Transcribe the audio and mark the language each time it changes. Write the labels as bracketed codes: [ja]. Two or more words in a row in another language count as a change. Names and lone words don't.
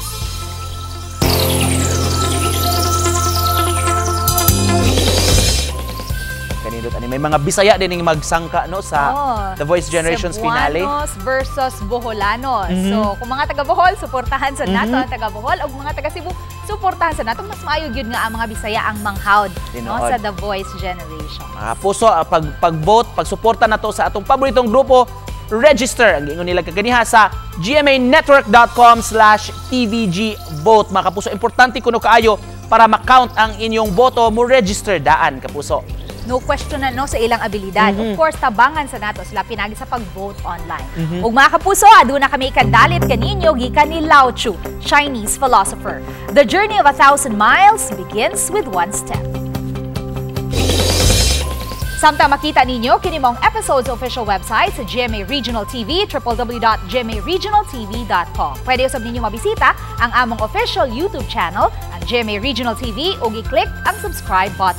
[tl] May mga Bisaya din yung magsangka no sa The Voice Generations Finale. [en] Cebuanos versus Boholanos. [ceb] So, kung mga taga-Bohol, suportahan sa nato ang taga-Bohol. O mga taga-Cebu, suportahan sa nato. Mas maayog yun nga ang mga Bisaya ang manghawd no, sa The Voice Generations. Puso, pag-vote, pag-suporta na to sa atong paboritong grupo, register. Ang ingon nila kaganiha sa gmanetwork.com/tvgvote. Mga kapuso, importante kuno kaayo para ma-count ang inyong boto mo register daan, kapuso. No question na no sa ilang abilidad. [en] Of course, [ceb] tabangan sa nato sila pinagi sa pag-vote online. Ug mga kapuso, aduna kami ikadalit kaninyo gikan ni Lao Tzu, [en] Chinese philosopher. The journey of 1,000 miles begins with one step. [ceb] Samtang makita ninyo kini mong [en] episodes official website [ceb] sa GMA Regional TV, www.gmaregionaltv.com. Pwede usab ninyo mabisita ang among [en] official YouTube channel, [ceb] ang GMA Regional TV, ug i-click ang [en] subscribe button.